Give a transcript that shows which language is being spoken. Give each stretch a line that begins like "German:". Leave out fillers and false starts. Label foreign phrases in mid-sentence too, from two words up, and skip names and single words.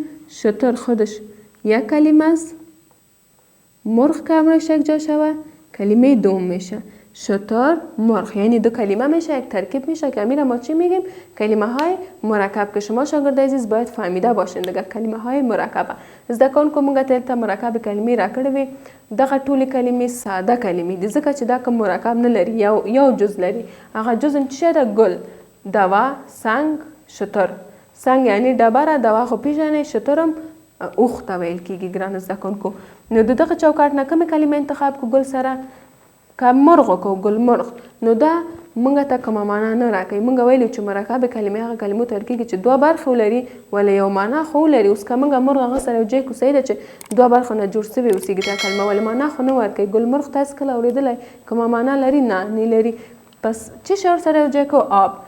Persian: شتر خودش یک کلمه است، مرغ که امرش یک جا شوه کلمه دوم میشه. شتر مرغ یعنی دو کلمه میشه، یک ترکیب میشه که امیره ما چی میگیم؟ کلمه های مرکب که شما شاگرد عزیز باید فهمیده باشین دیگه کلمه های مرکبه.
Pashto: زده کن که مونږ ته مرکب کلمې راکړې دغه ټولې کلمې ساده کلمې دي ځکه چې دا کوم مرکب نه لري، یو جز لري. هغه جز چې ده
Persian: گل، دوا، سنگ، شتر.
Pashto: سنگ یعنی ډبره، دوا خو پیژنې، شترم اوښ ته ویل کیږي. ګرانو زده کوونکو، نو د دغه چوکاټ نه کومې کلمې انتخاب کو گل سره؟ که مرغ کو
Persian: گل مرغ،
Pashto: نو دا مونږ ته کومه معنا نه راکوي. مونږ ویلو چې مرکب کلمې هغه کلمو ته ویل کیږي چې دوه برخې ولري ولی یو معنا خو ولري. اوس که مونږ مرغ هغه سره یو ځای کړو صحیح ده چې دوه برخو نه جوړ شوی اوسیږي دا کلمه، ولی معنا خو نه ورکوي.
Persian: گل مرغ
Pashto: تاسو کله اورېدلی کومه معنا لري؟ نه لري. پس چی شی ورسره یو ځای کو؟ آب.